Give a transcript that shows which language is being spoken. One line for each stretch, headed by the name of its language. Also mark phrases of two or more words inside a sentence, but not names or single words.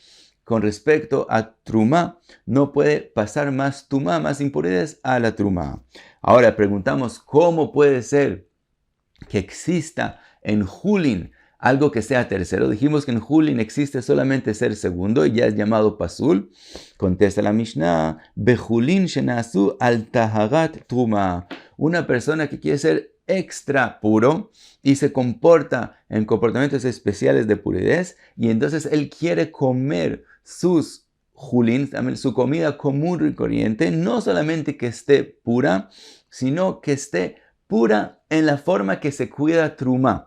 Spanish: Con respecto a truma, no puede pasar más tumá, más impurezas a la truma. Ahora preguntamos, ¿cómo puede ser que exista en julín algo que sea tercero? Dijimos que en julín existe solamente ser segundo y ya es llamado pasul. Contesta la Mishnah,
Hebrew: בחולין שנעשו על טהרת תרומה.
Spanish: Una persona que quiere ser extra puro y se comporta en comportamientos especiales de pureza, y entonces él quiere comer sus julín, su comida común y corriente, no solamente que esté pura, sino que esté pura en la forma que se cuida trumá.